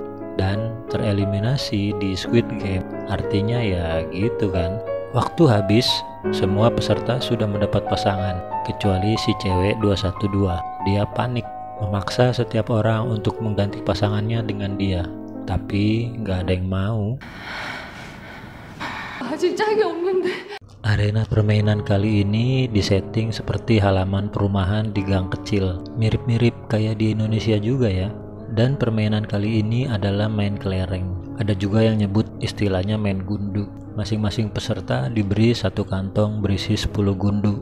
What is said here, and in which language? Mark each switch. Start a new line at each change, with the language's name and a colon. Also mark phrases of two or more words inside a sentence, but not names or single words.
Indonesian: Dan tereliminasi di Squid Game artinya ya gitu kan. Waktu habis, semua peserta sudah mendapat pasangan kecuali si cewek 212. Dia panik, memaksa setiap orang untuk mengganti pasangannya dengan dia. Tapi nggak ada yang mau.
Korean: 아직 짝이 없는데.
Indonesian: Arena permainan kali ini disetting seperti halaman perumahan di gang kecil. Mirip-mirip kayak di Indonesia juga ya. Dan permainan kali ini adalah main kelereng. Ada juga yang nyebut istilahnya main gundu. Masing-masing peserta diberi satu kantong berisi 10 gundu.